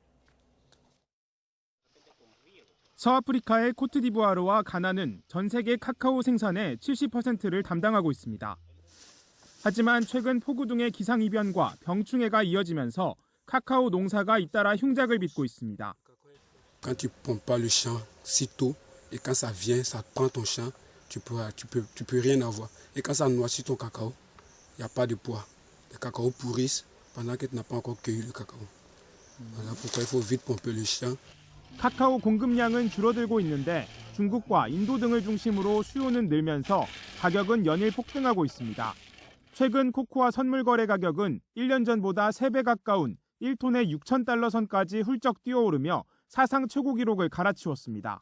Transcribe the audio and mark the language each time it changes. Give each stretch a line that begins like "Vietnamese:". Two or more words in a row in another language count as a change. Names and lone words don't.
Korean: 서아프리카의 코트디부아르와 가나는 전 세계 카카오 생산의 70%를 담당하고 있습니다. 하지만 최근 폭우 등의 기상이변과 병충해가 이어지면서 카카오 농사가 잇따라 흉작을 빚고 있습니다.
French: Quand tu pompes pas le champ si tôt et quand ça vient, ça prend ton champ, tu peux rien avoir. Et quand ça noircit ton cacao, il y a pas de poids. Les cacao pourrissent pendant que tu n'as pas encore cueilli le cacao. Voilà pourquoi il faut vite pomper le champ.
Korean: 카카오 공급량은 줄어들고 있는데 중국과 인도 등을 중심으로 수요는 늘면서 가격은 연일 폭등하고 있습니다. 최근 코코아 선물 거래 가격은 1년 전보다 3배 가까운 1톤의 6,000달러 선까지 훌쩍 뛰어오르며 사상 최고 기록을 갈아치웠습니다.